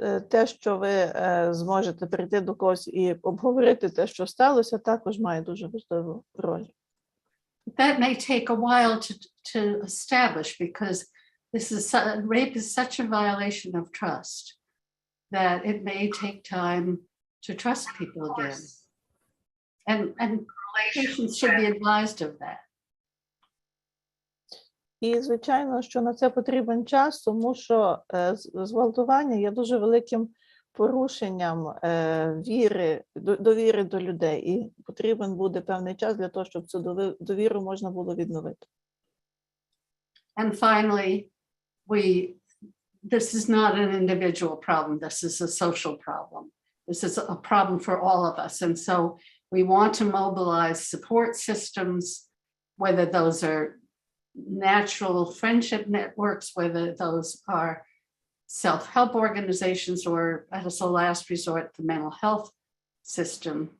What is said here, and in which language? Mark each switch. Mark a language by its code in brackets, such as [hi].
[uk] Те, що ви зможете прийти до когось і обговорити те, що сталося, також має дуже важливу роль. [en] That may take a while to establish because rape is such a violation of trust that it may take time to trust people again. And patients should be advised of that. [uk] І, звичайно, що на це потрібен час, тому що зґвалтування є дуже великим порушенням довіри до людей. І потрібен буде певний час для того, щоб цю довіру можна було відновити. [en] And finally, this is not an individual problem. This is a social problem. This is a problem for all of us. And so we want to mobilize support systems, whether those are natural friendship networks, whether those are self-help organizations or, as a last resort, the mental health system.